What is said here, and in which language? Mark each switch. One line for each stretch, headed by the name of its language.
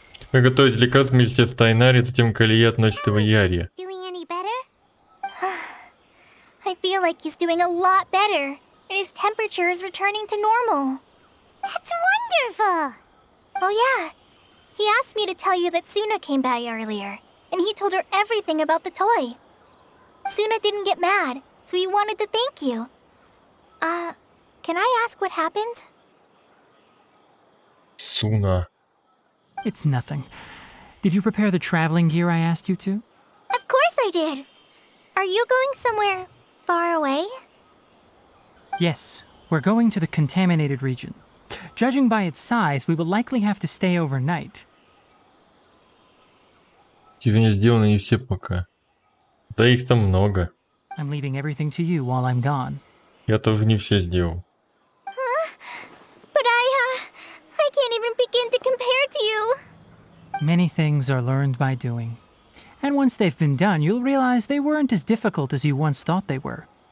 Russian: Приготовить лекарство вместе с Тигнари, затем Калия относит его Яре.
English: Doing any better? I feel like he's doing a lot better, and his temperature is returning to normal. That's wonderful! Oh yeah, he asked me to tell you that Suna came by earlier, and he told her everything about the toy. Suna didn't get mad, so he wanted to thank you. Can I ask what happened?
Russian: Суна.
English: It's nothing. Did you prepare the traveling gear I asked you to? Of course I did. Are you going somewhere far away? Yes, we're going to the contaminated region. Judging by its size, we will likely have to stay overnight.
Russian: Тебе не сделаны не все пока. Да их там много.
English: I'm leaving everything to you while I'm gone.
Russian: Я тоже не все сделал.
English: But I can't even begin to compare to you. Many things are learned by doing. And once they've been done, you'll realize they weren't as difficult as you once thought they were.